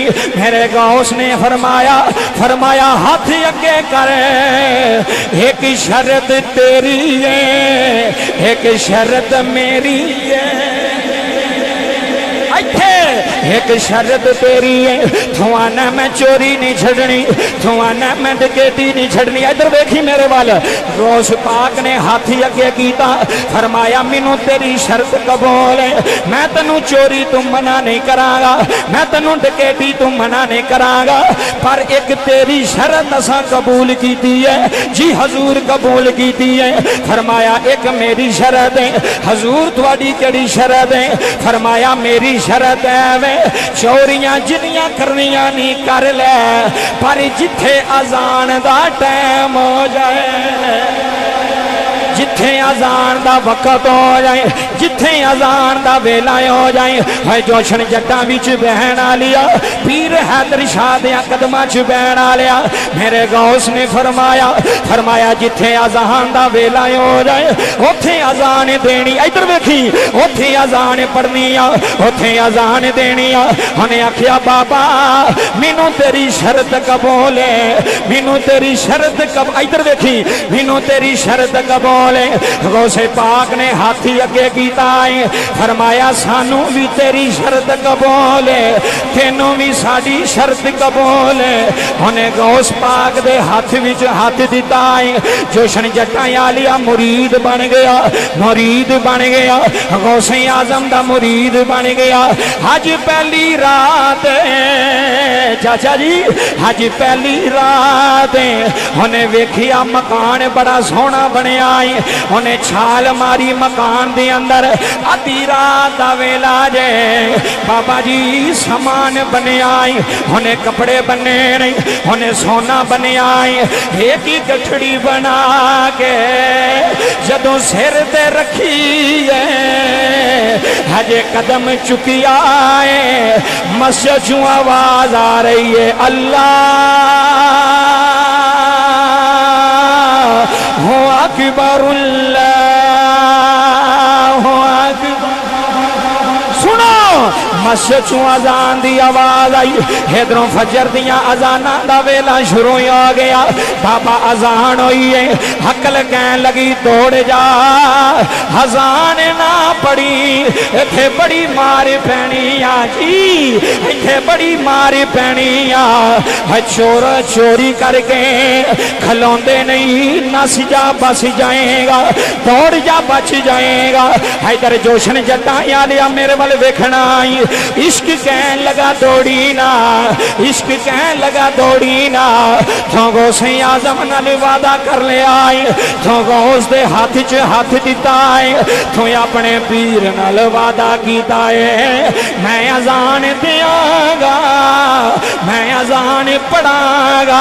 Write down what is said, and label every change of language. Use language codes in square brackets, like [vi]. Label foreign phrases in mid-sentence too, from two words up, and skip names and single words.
[pa] میرے غوث نے فرمایا ہاتھ اگے کر, ایک شرط تیری ہے ایک شرط میری ہے. ایک شرط تیری ہے, تو آنا میں چوری نہیں چھڑنی, تو آنا میں ڈکیتی نہیں چھڑنی. ادھر دیکھی میرے وال. غوث پاک نے ہاتھی اگے کیتا, فرمایا مینوں تیری شرط قبول ہے, میں تینوں چوری تو منع نہیں کراں گا, میں تینوں ڈکیتی تو منع نہیں کراں گا, پر ایک تیری شرط اساں قبول کیتی ہے. جی حضور قبول کیتی ہے. فرمایا ایک میری شرط ہے. حضور تواڈی کیڑی شرط ہے؟ فرمایا میری شرط ہے چوریاں جنیاں کرنیاں نہیں کر لے, پر جتھے اذان دا ٹائم ہو جائے, جتھے اذان دا وقت ہو جائے, جتھے اذان دا ویلا ہو جائے, ہے جوشن جٹاں وچ بہن آلیا, پیر حیدر شاہ دیاں قدماں چ بہن آلیا. میرے غوث نے فرمایا جتھے اذان دا ویلا ہو جائے اوتھے اذان دینی. ادھر ویکھی, اوتھے اذان پڑھنی آ, اوتھے اذان دینی آ. انہیں آکھیا بابا مینوں تیری شرط قبول ہے, مینوں تیری شرط قبول. ادھر ویکھی, مینوں تیری شرط قبول. غوث پاک نے ہاتھی اگے کیتا ہے, فرمایا سانو بھی تیری شرط قبول ہے, تینوں بھی ساڈی شرط قبول ہے. انہیں غوث پاک دے ہاتھ وچ ہاتھ دیتا ہے. جوشن جٹاں آلیا مرید بن گیا, مرید بن گیا, غوث اعظم دا مرید بن گیا. حج پہلی رات چاچا جی, حج پہلی رات انہیں ویکھیا مکان بڑا سونا بنیا ہے. انہیں چھال ماری مکان دے اندر, آدھی رات دا ویلا جے بابا جی سامان بنیا ہے, انہیں کپڑے بنے نہیں, انہیں سونا بنیا ہے. ایک ہی گٹھڑی بنا کے جدوں سر تے رکھی ہے, ہجے قدم چکیا ہے, مسجد چوں آواز آ رہی ہے [ar] اللہ اکبر اللہ اکبر. [pa] سنو مسجد چوں اذان دی آواز آئی, ادھروں فجر دیاں اذاناں دا ویلا شروع ہو گیا. بابا اذان ہوئی ہے, عقل کہن لگی توڑ جا, اذان نہ پڑی ایتھے بڑی مار پینی آ جی, ایتھے بڑی مار پینی آ. چور چوری کر کے کھلوندے نہیں, نس جا بس جائے گا, دوڑ جا بچ جائے گا. ادھر جوشن جٹاں آلیا میرے وال ویکھنا آئی, عشق کہن لگا دوڑی نا, عشق کہن لگا دوڑی نا. تو غوث اعظم نال وعدہ کر لیا ہے, تو غوث دے ہاتھ چ ہاتھ دیتا ہے, تو اپنے پیر نال وعدہ کیتا ہے میں اذان دیاں گا, میں اذان پڑھاں گا.